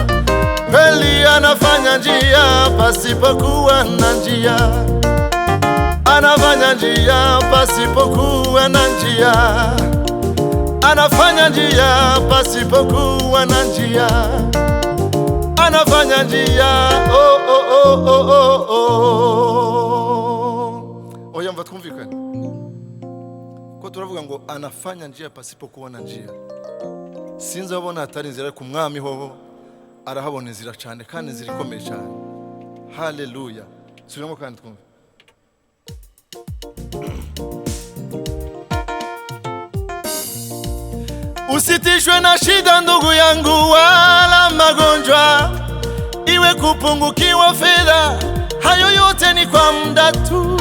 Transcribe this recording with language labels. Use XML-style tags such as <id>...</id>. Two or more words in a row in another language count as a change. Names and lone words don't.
<sw>Kweli anafanya njia pasipokuwa na njia. Anafanya njia pasipokuwa na njia. Anafanya njia pasipokuwa na njia. Anafanya njia. Oh oh oh oh oh oh.</sw> <rn>Oya mva twumvikane. Ko turavuga ngo</rn> <sw>anafanya njia pasipokuwa na njia.</sw> <rn>Sinzi abona atari inzira ku mwami hoho, arahabona inzira cyane kandi zirikomeye cyane. Haleluya. Subiramo kandi twumve.</rn> <sw>Usitishwe na shida ndugu yangu, wala magonjwa, iwe kupungukiwa fedha, hayo yote ni kwa muda tu.</sw>